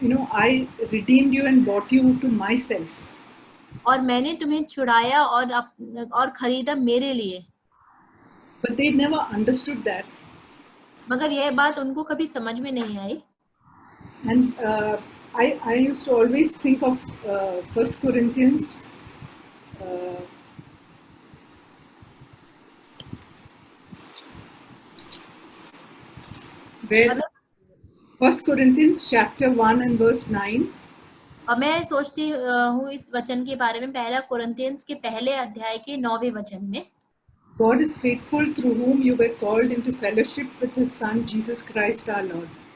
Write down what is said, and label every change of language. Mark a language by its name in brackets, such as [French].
[English] I redeemed you and bought you to myself. [Hindi] और मैंने तुम्हें छुड़ाया और खरीदा मेरे लिए. [English] But they never understood that. [Hindi] मगर यह बात उनको कभी समझ में नहीं आई. [English] And I used to always think of 1 Corinthians where 1 Corinthians chapter 1 and verse 9. [Hindi] और मैं सोचती हूँ इस वचन के बारे में, पहला कोरिन्थियंस के पहले अध्याय के 9वें वचन में, [English] God is faithful, through whom you were called into fellowship with His Son Jesus Christ our Lord.